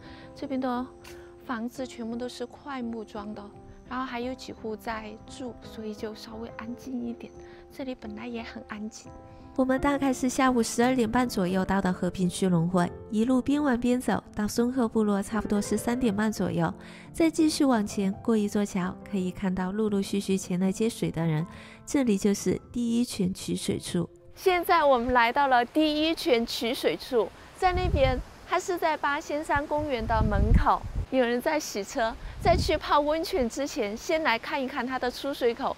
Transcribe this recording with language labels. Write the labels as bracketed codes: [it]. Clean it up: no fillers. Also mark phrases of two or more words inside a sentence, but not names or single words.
[zh] 這邊的房子全部都是檜木樁的，然後還有幾戶在住，所以就稍微安靜一點。這裡本來也很安靜。我們大概是下午12點半左右到的和平區農會，一路邊玩邊走，到松鶴部落差不多是3點半左右，再繼續往前過一座橋，可以看到陸陸續續前來接水的人。這裡就是第一泉取水處。現在我們來到了第一泉取水處，在那邊，它是在八仙山公園的門口，有人在洗車。在去泡溫泉之前，先來看一看它的出水口。